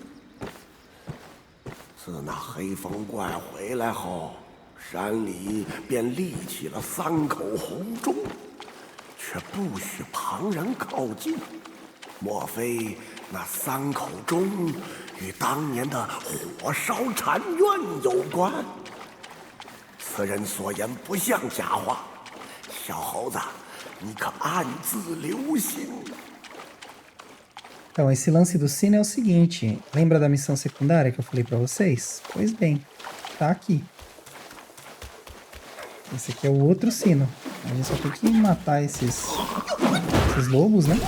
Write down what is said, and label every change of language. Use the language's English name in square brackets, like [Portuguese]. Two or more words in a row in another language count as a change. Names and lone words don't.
[Chinese] 自那黑风怪回来后，山里便立起了3口红钟，却不许旁人靠近。莫非那3口钟与当年的火烧禅院有关？此人所言不像假话，小猴子，你可暗自留心。 [Portuguese] Então, esse lance do sino é o seguinte, lembra da missão secundária que eu falei pra vocês? Pois bem, tá aqui. Esse aqui é o outro sino. A gente só tem que matar esses lobos, né?